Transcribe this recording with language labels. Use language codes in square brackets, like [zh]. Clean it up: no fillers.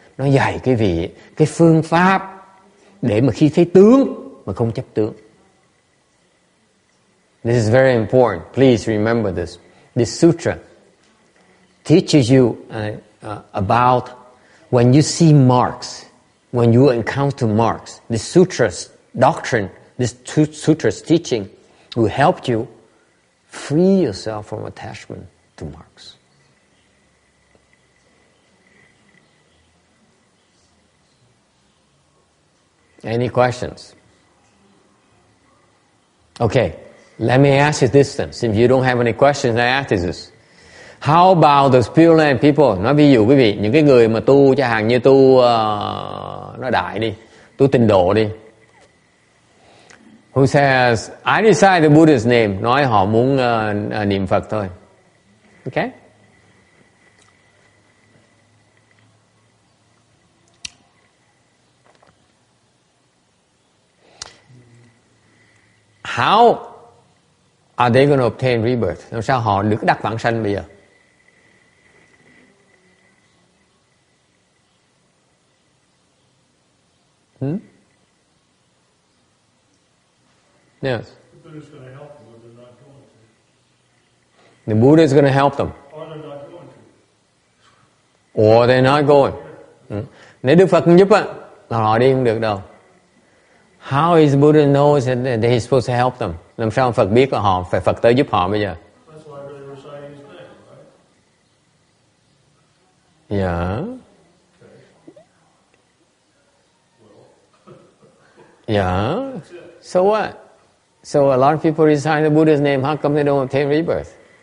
[vi] nó dạy quý vị cái phương pháp để mà khi thấy tướng mà không chấp tướng. [en] This is very important. Please remember this. This sutra teaches you about when you see marks, when you encounter marks. This sutra's doctrine, this sutra's teaching will help you free yourself from attachment to marks. Any questions? Okay, let me ask you this then. If you don't have any questions, I ask this. How about the Pure Land people? [vi] Nói ví dụ quý vị, những cái người mà tu chẳng hạn như tu nói đại đi, tu tịnh độ đi. [en] Who says, I recite the Buddha's name. [vi] Nói họ muốn niệm Phật thôi. [en] Okay? How are they going to obtain rebirth? [vi] Làm sao họ được đắc vãng sanh bây giờ? [en] Yes. The Buddha's going to help them, or they're not going to. The Buddha is going to help them. Or they're not going to. Or they're not going. [vi] Nếu Đức Phật không giúp á, là họ đi không được đâu. [en] How is the Buddha knows that he's supposed to help them? [vi] Làm sao Phật biết là họ phải Phật tới giúp họ bây giờ? [en] That's why they're reciting his name, right? Yeah. Okay. Well. Yeah. So what? So a lot of people recite the Buddha's name. How come they don't obtain rebirth?